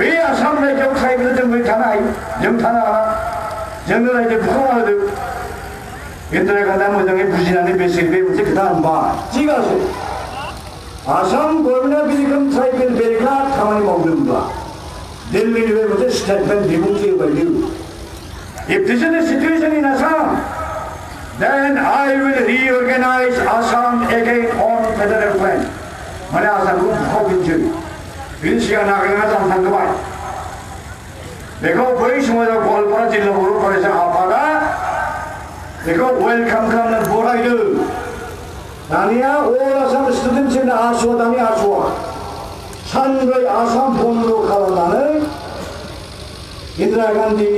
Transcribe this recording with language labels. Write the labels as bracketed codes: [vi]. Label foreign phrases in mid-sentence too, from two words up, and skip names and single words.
[brx] आसाम रायजोआव ट्राइबेल जों थानो हायो जों थानो हाला जोंनो रायजो बुखावना होदो इंदिरा गांधीया मोजाङै बुजिनानै बेसे बे मोनसे खोथा होनबाय थिग আছে आसाम गभर्नमेन्टआ बिनिखम ट्राइबेल बेरेखा खामानि मावदोंब्ला दिल्लीनि बे मोनसे स्टेटमेन्ट बिबुंथि होबाय बियो [en] If this is the situation in Assam, then I will reorganize Assam again on federal plan. [brx] माने आसामखौ बुखावफिनसै बिनि सिगां नागालेण्डआ जानो थांबाय बेखौ बै समाव गवालपारा जिल्ला बर' फरायसा आफादा बेखौ वेलकाम खालामनो बरायदों दानिया अल आसाम स्टुडेन्टसनि आसुआ दानि आसुआ सानब्रै आसाम बन्द खालामनानै इंदिरा गांधीनि